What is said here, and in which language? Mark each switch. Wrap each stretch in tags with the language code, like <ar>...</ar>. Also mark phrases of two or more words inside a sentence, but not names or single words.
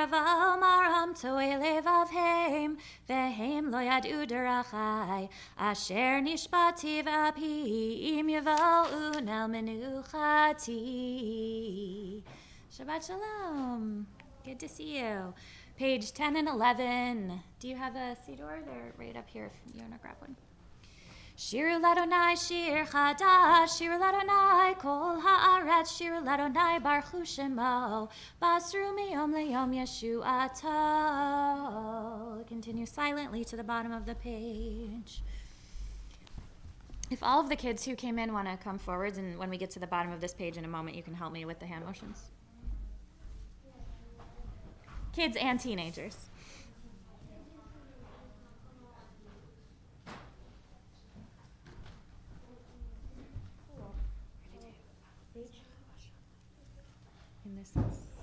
<he>אבל מרם תועי לבב הם והם לא ידעו דרכי אשר נשבעתי באפי אם יבואון אל מנוחתי. שבת שלום.</he> <en>Good to see you. Page 10 and 11. Do you have a Siddur? They're right up here if you want to grab one.</en> <he>שירו ליהוה שיר חדש, שירו ליהוה כל הארץ, שירו ליהוה ברכו שמו, בשרו מיום ליום ישועתו.</he> <en>Continue silently to the bottom of the page. If all of the kids who came in want to come forwards, and when we get to the bottom of this page in a moment, you can help me with the hand motions. Kids and teenagers. And this is 16.</en>